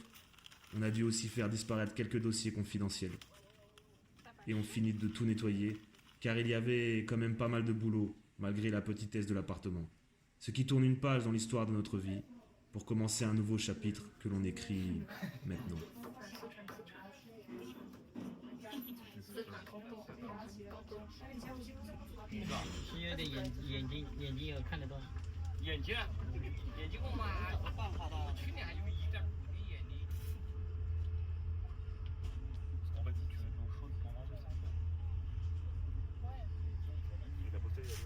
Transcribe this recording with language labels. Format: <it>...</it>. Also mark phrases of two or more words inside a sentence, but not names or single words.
<fr>On a dû aussi faire disparaître quelques dossiers confidentiels. Et on finit de tout nettoyer, car il y avait quand même pas mal de boulot, malgré la petitesse de l'appartement. Ce qui tourne une page dans l'histoire de notre vie, pour commencer un nouveau chapitre que l'on écrit maintenant.</fr> <zh>是有点眼睛有看得到。眼睛我嘛有办法的，去年还有1.5的眼睛。</zh> <fr>On va dire que tu veux de l'eau chaude pour manger ça? Ouais. Et la bouteille elle est où?</fr>